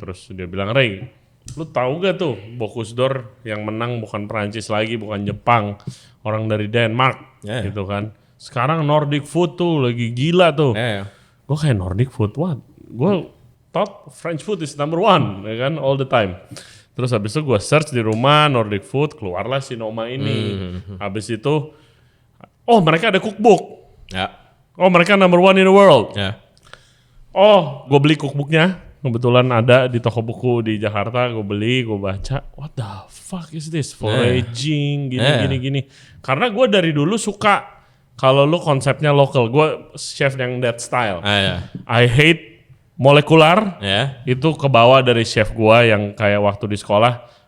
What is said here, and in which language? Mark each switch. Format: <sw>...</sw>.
<id>Terus dia bilang, Ray, lu tahu gak tuh Bocuse d'Or yang menang bukan Perancis lagi, bukan Jepang, orang dari Denmark</id> <en>Yeah.</en> <id>gitu kan. Sekarang Nordic food tuh lagi gila tuh.</id> <en>Yeah. Gue kayak Nordic food, what? Gue thought French food is number one, ya kan, all the time.</en> <id>Terus habis itu gue search di rumah Nordic food, keluarlah si Noma ini. Habis itu, oh mereka ada cookbook. Ya.</id> <en>Oh mereka number one in the world.</en> <id>Ya. Oh gue beli cookbooknya, kebetulan ada di toko buku di Jakarta.</id> <en>Gue beli, gue baca, what the fuck is this?</en> <id>Foraging, gini. Karena gue dari dulu suka kalau lu konsepnya lokal. Gue chef yang that style. Ya.</id> <en>I hate molekular.</en> <id>Ya. Itu kebawa dari chef gua yang kayak waktu di sekolah.</id>